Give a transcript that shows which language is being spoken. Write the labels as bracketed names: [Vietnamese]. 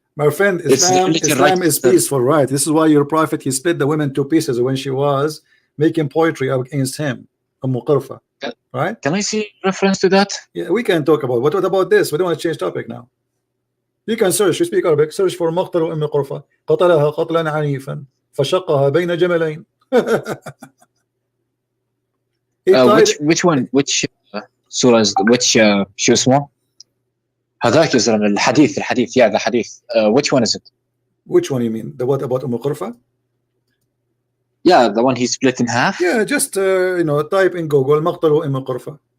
[English] my friend, Islam is peaceful, right? This is why your prophet, he split the women 2 pieces when she was making poetry against him, Qur'an, right? Can I see reference to that? Yeah, we can talk about what about this? We don't want to change topic now. You can search. You speak Arabic. Search for [Arabic] مقتل أم قرفة قتلها قتلا عنيفا فشقها بين جملين. [English] which one? Which surah is which [Arabic] شو اسمه؟ هذاك يا زلمة الحديث [English] yeah, the hadith. Which one is it? Which one you mean? The what about Qur'an? Yeah, the one he split in half. Yeah, just you know, type in Google [Arabic] مقتل أم قرفة.